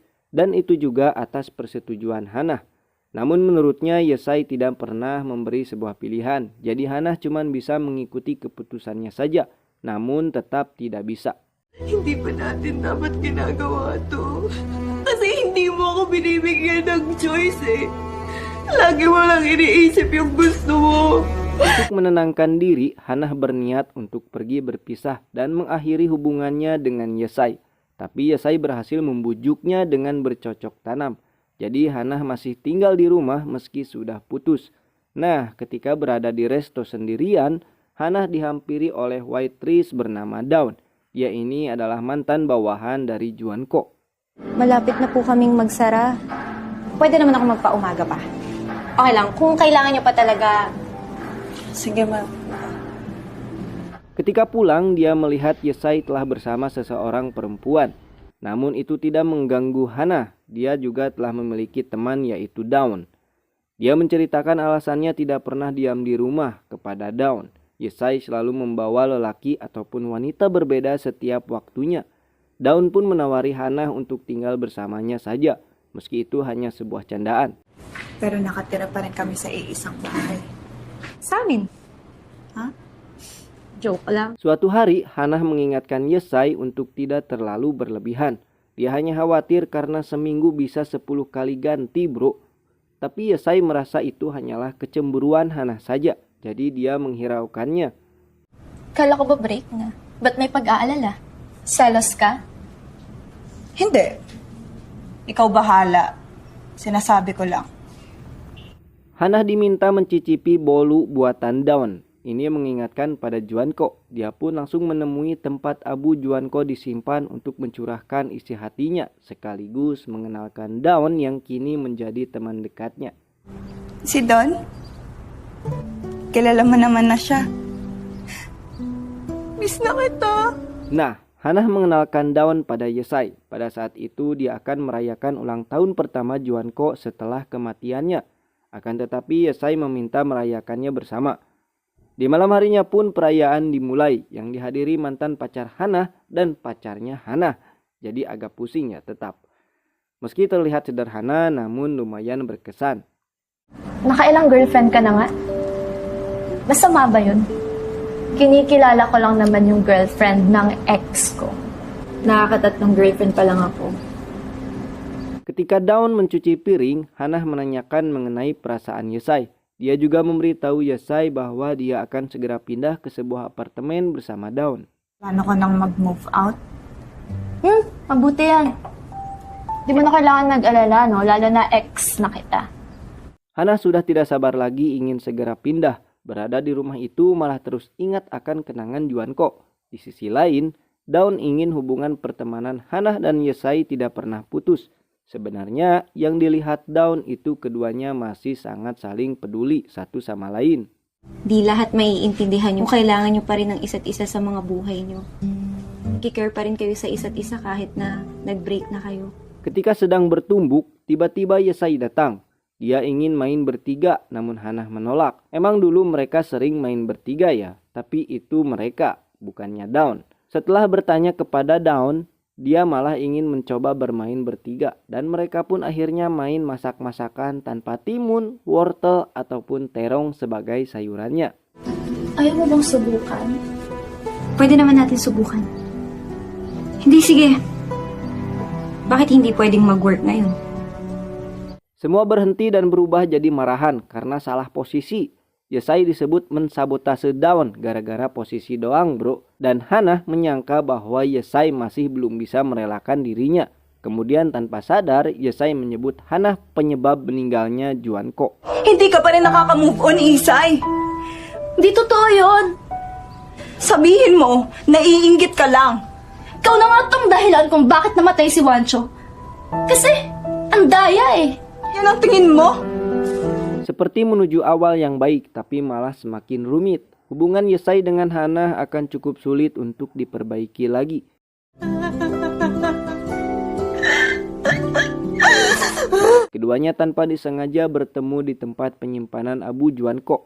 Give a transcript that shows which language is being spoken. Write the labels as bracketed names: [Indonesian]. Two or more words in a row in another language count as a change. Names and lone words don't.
[Indonesian] Dan itu juga atas persetujuan Hannah. Namun menurutnya Yesai tidak pernah memberi sebuah pilihan. Jadi Hannah cuma bisa mengikuti keputusannya saja. Namun tetap tidak bisa. [Filipino] Hindi pa natin dapat ginagawa to. Kasi hindi mo ako binibigyan ng choice eh. Lagi mo lang iniisip yung gusto mo. [Indonesian] Untuk menenangkan diri, Hannah berniat untuk pergi berpisah dan mengakhiri hubungannya dengan Yesai. Tapi Yesai berhasil membujuknya dengan bercocok tanam. Jadi Hannah masih tinggal di rumah meski sudah putus. Nah, ketika berada di resto sendirian, Hannah dihampiri oleh waitress bernama Dawn. Dia ini adalah mantan bawahan dari Juanko. [Filipino] Malapit na po kaming magsara. Pwede naman ako magpaumaga pa. Okay lang, kung kailangan nyo pa talaga. Sige ma. [Indonesian] Ketika pulang, dia melihat Yesai telah bersama seseorang perempuan. Namun itu tidak mengganggu Hannah. Dia juga telah memiliki teman yaitu Dawn. Dia menceritakan alasannya tidak pernah diam di rumah kepada Dawn. Yesai selalu membawa lelaki ataupun wanita berbeda setiap waktunya. Dawn pun menawari Hannah untuk tinggal bersamanya saja, meski itu hanya sebuah candaan. [Filipino] Pero nakatira pa rin kami sa iisang bahay. Sa amin? Ha? Joke lang. [Indonesian] Suatu hari, Hannah mengingatkan Yesai untuk tidak terlalu berlebihan. Dia hanya khawatir karena seminggu bisa 10 kali ganti, bro. Tapi Yesai merasa itu hanyalah kecemburuan Hannah saja. Jadi dia menghiraukannya. [Filipino] Kala ko ba break na? Ba't may pag-aalala? Selos ka? Hindi. Ikaw bahala. Sinasabi ko lang. [Indonesian] Hannah diminta mencicipi bolu buatan Dawn. Ini mengingatkan pada Juanko. Dia pun langsung menemui tempat Abu Juanko disimpan untuk mencurahkan isi hatinya, sekaligus mengenalkan Dawn yang kini menjadi teman dekatnya. [Filipino] Si Don? Kilala mo naman na siya. Miss na kita. [Indonesian] Nah, Hannah mengenalkan Dawn pada Yesai. Pada saat itu dia akan merayakan ulang tahun pertama Juanko setelah kematiannya. Akan tetapi Yesai meminta merayakannya bersama. Di malam harinya pun perayaan dimulai yang dihadiri mantan pacar Hannah dan pacarnya Hannah. Jadi agak pusing ya tetap. Meski terlihat sederhana namun lumayan berkesan. [Filipino] Nakailang girlfriend ka na nga? Masama ba yun? Kinikilala ko lang naman yung girlfriend ng ex ko. Nakakatatlong girlfriend pa lang ako. [Indonesian] Ketika Dawn mencuci piring, Hannah menanyakan mengenai perasaan Yesai. Dia juga memberitahu Yesai bahwa dia akan segera pindah ke sebuah apartemen bersama Dawn. [Filipino] Plano ko nang mag- [English] move out? [Filipino] Mabuti yan. Di mo na kailangan nag-alala, no? Lalo na ex na kita. [Indonesian] Hannah sudah tidak sabar lagi ingin segera pindah. Berada di rumah itu malah terus ingat akan kenangan Juanko. Di sisi lain, Dawn ingin hubungan pertemanan Hannah dan Yesai tidak pernah putus. Sebenarnya yang dilihat Dawn itu keduanya masih sangat saling peduli satu sama lain. [Filipino] Di lahat maiintindihan nyo. Kailangan nyo pa rin ng isa't isa sa mga buhay nyo. Kikare pa rin kayo sa isa't isa kahit na nag-break na kayo. [Indonesian] Ketika sedang bertumbuk, tiba-tiba Yesai datang. Dia ingin main bertiga, namun Hannah menolak. Emang dulu mereka sering main bertiga ya, tapi itu mereka, bukannya Dawn. Setelah bertanya kepada Dawn, dia malah ingin mencoba bermain bertiga. Dan mereka pun akhirnya main masak-masakan tanpa timun, wortel, ataupun terong sebagai sayurannya. [Filipino] Ayaw mo bang subukan? Pwede naman natin subukan. Hindi, sige. Bakit hindi pwedeng mag-work ngayon? [Indonesian] Semua berhenti dan berubah jadi marahan karena salah posisi. Yesai disebut mensabotase Dawn gara-gara posisi doang, bro. Dan Hannah menyangka bahwa Yesai masih belum bisa merelakan dirinya. Kemudian tanpa sadar, Yesai menyebut Hannah penyebab meninggalnya Juanko. [Filipino] Hindi ka pa rin nakaka- [English] move on, [Filipino] Isay. Di totoo yun. Sabihin mo, naiinggit ka lang. Ikaw na nga tong dahilan kung bakit namatay si Juancho. Kasi, ang daya eh. Yan ang tingin mo? [Indonesian] Seperti menuju awal yang baik, tapi malah semakin rumit. Hubungan Yesai dengan Hannah akan cukup sulit untuk diperbaiki lagi. Keduanya tanpa disengaja bertemu di tempat penyimpanan Abu Juanko.